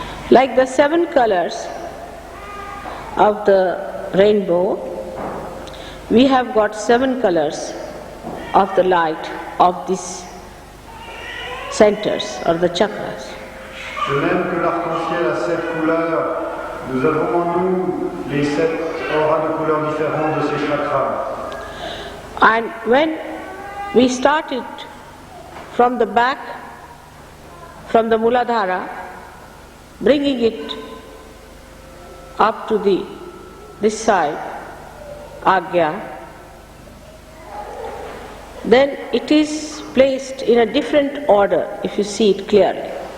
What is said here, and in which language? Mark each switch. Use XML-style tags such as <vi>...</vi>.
<en>Like the 7 colors of the rainbow, we have got 7 colors of the light of these centers or the chakras.</en> <fr>De même que l'arc-en-ciel a 7 couleurs, nous avons en nous les 7 auras de couleurs différentes de ces chakras.</fr> <en>And when we started from the back, from the Muladhara, bringing it up to this side, Agya, then it is placed in a different order if you see it clearly.</en>